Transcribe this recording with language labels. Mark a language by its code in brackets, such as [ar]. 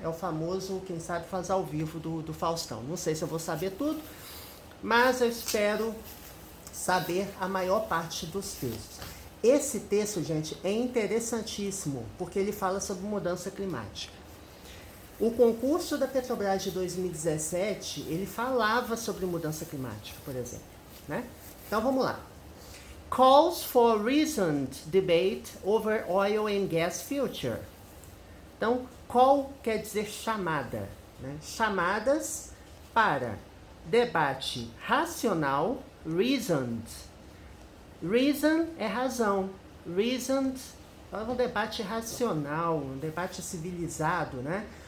[pt] É o famoso, quem sabe faz ao vivo do Faustão. Não sei se eu vou saber tudo, mas eu espero saber a maior parte dos textos. Esse texto, gente, é interessantíssimo, porque ele fala sobre mudança climática. O concurso da Petrobras de 2017, ele falava sobre mudança climática, por exemplo, né? Então vamos lá. [en] Calls for reasoned debate over oil and gas future. [pt] Então, call quer dizer chamada, né? Chamadas para debate racional, reasoned. Reason é razão, reasoned é um debate racional, um debate civilizado, né?